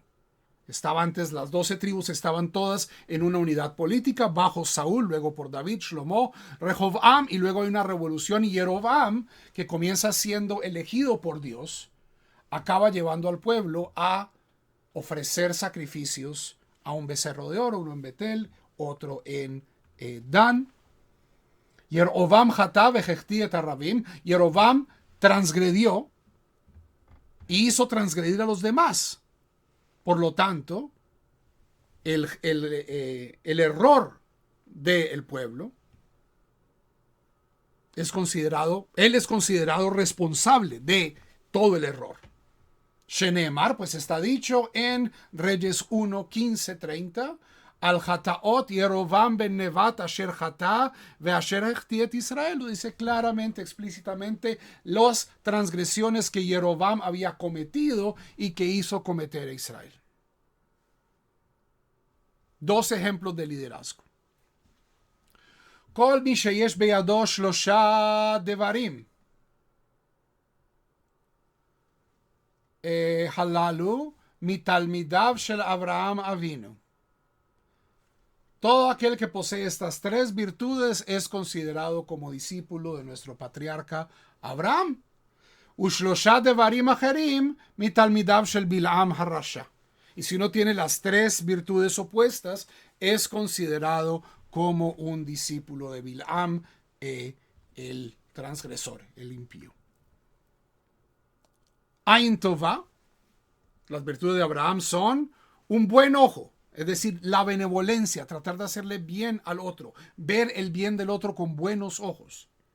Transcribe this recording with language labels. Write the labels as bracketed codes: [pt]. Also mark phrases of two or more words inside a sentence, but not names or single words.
[es] Estaba antes, las 12 tribus estaban todas en una unidad política, bajo Saúl, luego por David, Shlomo, Rehoboam, y luego hay una revolución, y Yeroboam, que comienza siendo elegido por Dios, acaba llevando al pueblo a ofrecer sacrificios a un becerro de oro, uno en Betel, otro en Dan. [he] ירבעם חטא והחטיא את הרבים. [es] Yeroboam transgredió y hizo transgredir a los demás. Por lo tanto, el error del pueblo él es considerado responsable de todo el error. [he] שנאמר, [es] pues está dicho en Reyes 1, 15, 30, [he] על חטאות ירבעם בן נבט אשר חטא ואשר החטיא את ישראל. [es] Lo dice claramente, explícitamente, las transgresiones que Yerovam había cometido y que hizo cometer a Israel. Dos ejemplos de liderazgo. [he] כל מי שיש בידו שלשה דברים. הללו מתלמידיו של אברהם אבינו. [es] Todo aquel que posee estas tres virtudes es considerado como discípulo de nuestro patriarca Abraham. [he] ושלשה דברים אחרים מתלמידיו של בלעם הרשע. [es] Y si uno tiene las tres virtudes opuestas, es considerado como un discípulo de Bilam, el transgresor, el impío. [he] עין טובה, [es] las virtudes de Abraham son un buen ojo, es decir, la benevolencia, tratar de hacerle bien al otro, ver el bien del otro con buenos ojos.